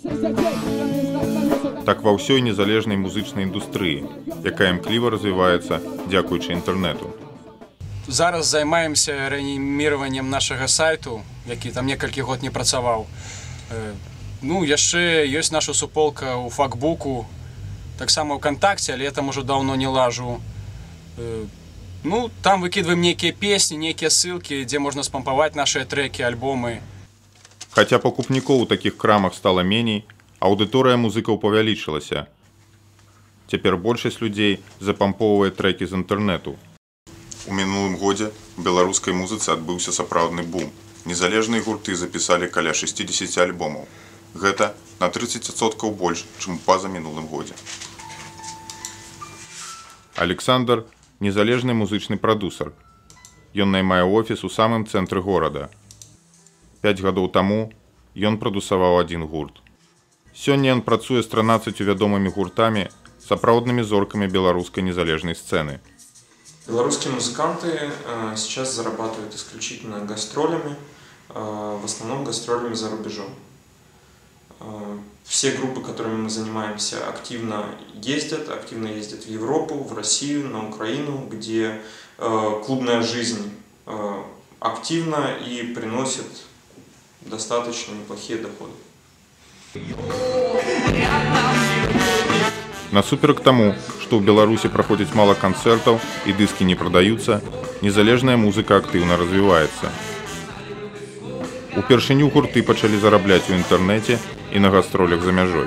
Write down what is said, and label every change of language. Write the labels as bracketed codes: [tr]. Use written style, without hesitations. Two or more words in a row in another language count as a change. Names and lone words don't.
[be] Так ва ўсёй незалежнай музычнай індустрыі, якая імкліва развіваецца дзякуючы інтэрнэту. Зараз займаемся рэаніміраваннем нашага сайту, які там некалькі год не працаваў. Ну, яшчэ ёсць наша суполка ў факбуку, таксама ў кантакце, але я там ужо даўно не лажу. [ru] Ну, там выкидываем некие песни, некие ссылки, где можно спампаваць наши треки, альбомы. [be] Хаця пакупнікоў у такіх крамах стала меней, аўдыторыя музыкаў павялічылася. Цяпер большасць людзей запампоўвае трекі з інтэрнэту. У мінулым годзе у беларускай музыцы адбыўся сапраўдны бум. Незалежныя гурты запісалі каля 60 альбомаў. Гэта на 30% больш, чым у пазамінулым годзе. Александр – незалежны музычны прадусер. Ён наймае офіс у самым цэнтры горада. 5 гадоў таму ён прадусаваў адзін гурт. Сёння ён працуе з 13 вядомымі гуртамі, сапраўднымі зоркамі беларускай незалежнай сцэны. [ru] Белорусские музыканты сейчас зарабатывают исключительно гастролями, в основном гастролями за рубежом. Все группы, которыми мы занимаемся, активно ездят в Европу, в Россию, на Украину, где клубная жизнь активна и приносит достаточно неплохие доходы. [be] Насуперак таму, што ў Беларусі праходзіць мала канцэртаў і дыскі не прадаюцца, незалежная музыка актыўна развіваецца. Упершыню гурты пачалі зарабляць у інтэрнэце і на гастролях за мяжой.